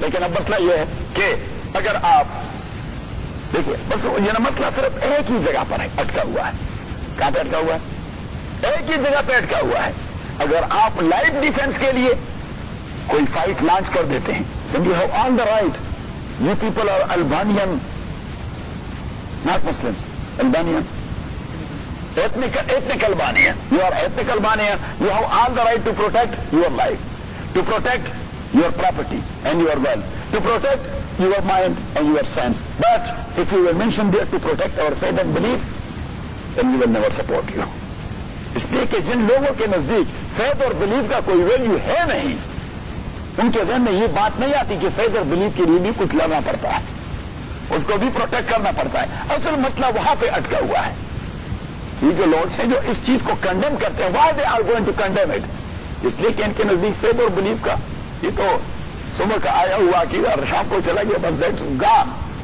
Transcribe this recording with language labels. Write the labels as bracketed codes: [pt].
[ur] لیکن اب مسئلہ یہ ہے کہ اگر آپ دیکھیے, بس یہ مسئلہ صرف ایک ہی جگہ پر ہے, اٹکا ہوا ہے. کہاں پہ اٹکا ہوا ہے؟ ایک ہی جگہ پہ اٹکا ہوا ہے. اگر آپ لائف ڈیفینس کے لیے کوئی فائٹ لانچ کر دیتے ہیں, [en] Then you have all the right. You people are Albanian, [ur] not Muslim, [en] Albanian, ethnical Albanian, you are ethnic Albanian, you have all the right to protect your life, to protect your property and your wealth, to protect your mind and your sense. But if you will mention there to protect our faith and belief, then we will never support you. [ur] اس لیے کہ جن لوگوں کے نزدیک faith اور belief کا کوئی value ہے نہیں, ان کے ذہن میں یہ بات نہیں آتی کہ faith اور belief کے لیے بھی کچھ لانا پڑتا ہے, اس کو بھی protect کرنا پڑتا ہے. اصل مسئلہ وہاں پہ اٹکا ہوا ہے. یہ جو لوگ ہیں جو اس چیز کو کنڈم کرتے ہیں, [en] Why they are going to condemn it? [ur] اس لیے کہ ان کے نزدیک فیتھ اور بلیف کا, یہ تو صبح کا آیا ہوا عقیدہ اور شام کو چلا گیا, بس [en] That's gone.